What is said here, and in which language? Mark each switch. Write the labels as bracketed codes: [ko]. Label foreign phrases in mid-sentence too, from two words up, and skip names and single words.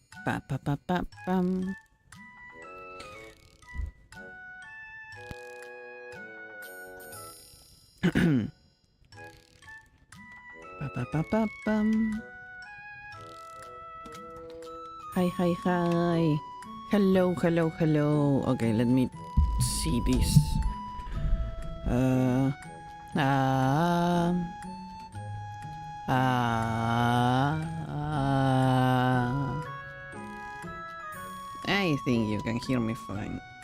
[en] Pa pa pa pa pam. Pa pa pa pa pam. Hi, hi, hi. Hello, hello, hello. Okay, let me see this. I think you can hear me fine.